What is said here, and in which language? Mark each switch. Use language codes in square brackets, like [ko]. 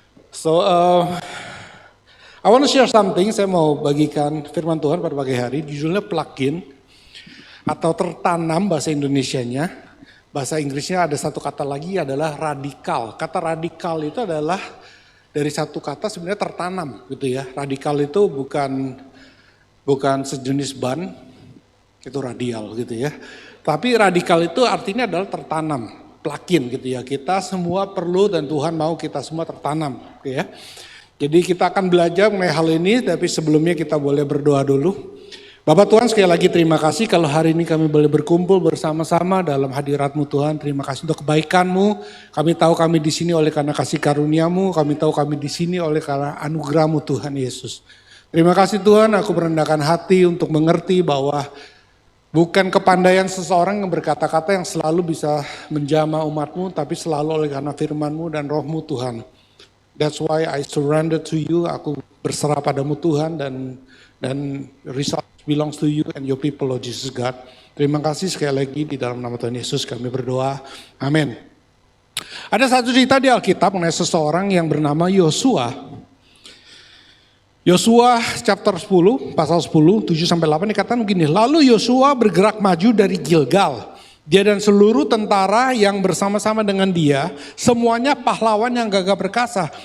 [en] So I want to share something. [id] Saya mau bagikan firman Tuhan pada pagi hari. Judulnya plug-in atau tertanam bahasa Indonesianya. Bahasa Inggrisnya ada satu kata lagi adalah radikal. Kata radikal itu adalah dari satu kata sebenarnya tertanam gitu ya. Radikal itu bukan sejenis ban, itu radial gitu ya. Tapi radikal itu artinya adalah tertanam, plug-in gitu ya. Kita semua perlu dan Tuhan mau kita semua tertanam gitu ya. Jadi kita akan belajar mengenai hal ini, tapi sebelumnya kita boleh berdoa dulu. Bapak Tuhan, sekali lagi terima kasih kalau hari ini kami boleh berkumpul bersama-sama dalam hadirat-Mu Tuhan. Terima kasih untuk kebaikan-Mu. Kami tahu kami di sini oleh karena kasih karunia-Mu. Kami tahu kami di sini oleh karena anugerah-Mu Tuhan Yesus. Terima kasih Tuhan, aku merendahkan hati untuk mengerti bahwa bukan kepandaian seseorang yang berkata-kata yang selalu bisa menjamah umat-Mu, tapi selalu oleh karena firman-Mu dan roh-Mu Tuhan. [en] That's why I surrender to you, [id] aku berserah padamu Tuhan dan [en] result belongs to you and your people, Lord Jesus God. [id] Terima kasih sekali lagi di dalam nama Tuhan Yesus kami berdoa. Amin. Ada satu cerita di Alkitab mengenai seseorang yang bernama Yosua. Yosua chapter 10, pasal 10, 7-8 dikatakan begini. Lalu Yosua bergerak maju dari Gilgal. Dia dan seluruh tentara yang bersama-sama dengan dia, semuanya pahlawan yang gagah perkasa.